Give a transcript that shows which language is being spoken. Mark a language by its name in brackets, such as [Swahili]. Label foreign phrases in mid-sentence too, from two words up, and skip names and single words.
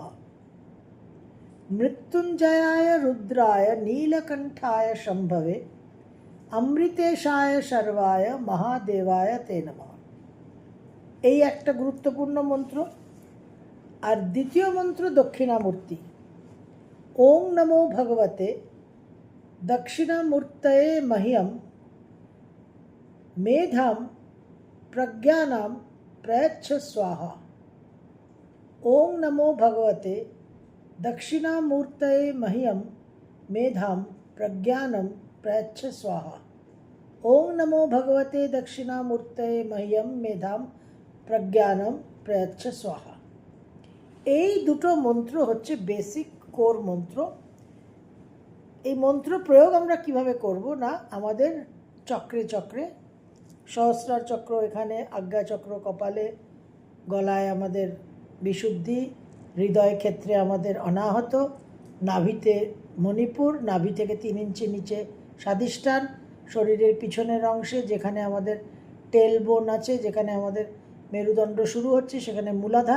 [Sanskrit] মৃত্যুঞ্জয়ায় রুদ্রায় নীলকণ্ঠায় সম্ভবে অমৃতেশায় শর্বায় মহাদেবায় তে নমঃ। [Bangla] এই একটা গুরুত্বপূর্ণ মন্ত্র। আর দ্বিতীয় মন্ত্র দক্ষিণামূর্তি। [Sanskrit] ओं नमो भगवते दक्षिणामूर्तये मह्यं मेधां प्रज्ञानां प्रयच्छ स्वाहा। ओं नमो भगवते दक्षिणामूर्तये मह्यं मेधां प्रज्ञानं प्रयच्छ स्वाहा। ओं नमो भगवते दक्षिणामूर्तये मह्यं मेधां प्रज्ञानं प्रयच्छ स्वाहा। [Bangla] এই দুটো মন্ত্র হচ্ছে [English] basic core [Bangla] মন্ত্র। এই মন্ত্র প্রয়োগ আমরা কিভাবে করব না, আমাদের চক্রে চক্রে সহস্রার চক্র এখানে, আজ্ঞা চক্র কপালে, গলায় আমাদের বিশুদ্ধি, হৃদয় ক্ষেত্রে আমাদের অনাহত, নাভিতে মণিপুর, নাভি থেকে 3 ইঞ্চি নিচে স্বাধিষ্ঠান, শরীরের পিছনের অংশে যেখানে আমাদের [English] tail bone [Bangla] আছে, যেখানে আমাদের মেরুদণ্ড শুরু হচ্ছে সেখানে মূলাধার।